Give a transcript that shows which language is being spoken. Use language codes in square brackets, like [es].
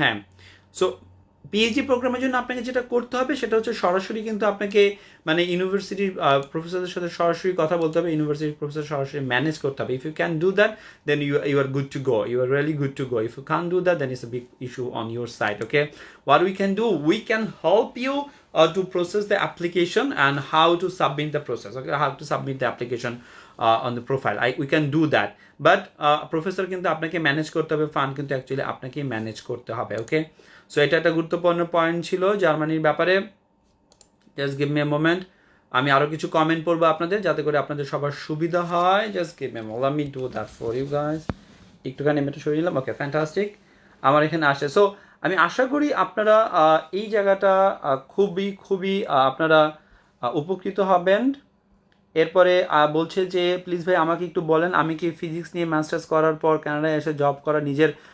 [bn] হ্যাঁ, so PhD প্রোগ্রামের জন্য আপনাকে যেটা করতে হবে সেটা হচ্ছে সরাসরি কিন্তু আপনাকে মানে ইউনিভার্সিটির প্রফেসরদের সাথে সরাসরি কথা বলতে হবে, ইউনিভার্সিটির প্রফেসর সরাসরি ম্যানেজ করতে হবে। [en] if you can do that then you are good to go, [bn] you are really good to go. [en] If you can do that then it's a big issue on your side. Okay, what we can do, we can help you to process the application and how to submit the process, okay, how to submit the application on the profile. We can do that, but [bn] professor কিন্তু আপনাকে manage করতে হবে, fund কিন্তু actually আপনাকেই manage করতে হবে। ওকে, so এটা একটা গুরুত্বপূর্ণ পয়েন্ট ছিল জার্মানির ব্যাপারে। [en] just give me a moment, [bn] আমি আরও কিছু কমেন্ট পড়বো আপনাদের, যাতে করে আপনাদের সবার সুবিধা হয়। [en] Just give me, let me do that for you guys. [bn] একটুখানি আমি এটা সরিয়ে নিলাম। ওকে, ফ্যান্টাস্টিক, আমার এখানে আসে। সো আমি আশা করি আপনারা এই জায়গাটা খুবই আপনারা উপকৃত হবেন। এরপরে বলছে যে প্লিজ ভাই আমাকে একটু বলেন, আমি কি ফিজিক্স নিয়ে মাস্টার্স করার পর কানাডায় এসে জব করা নিজের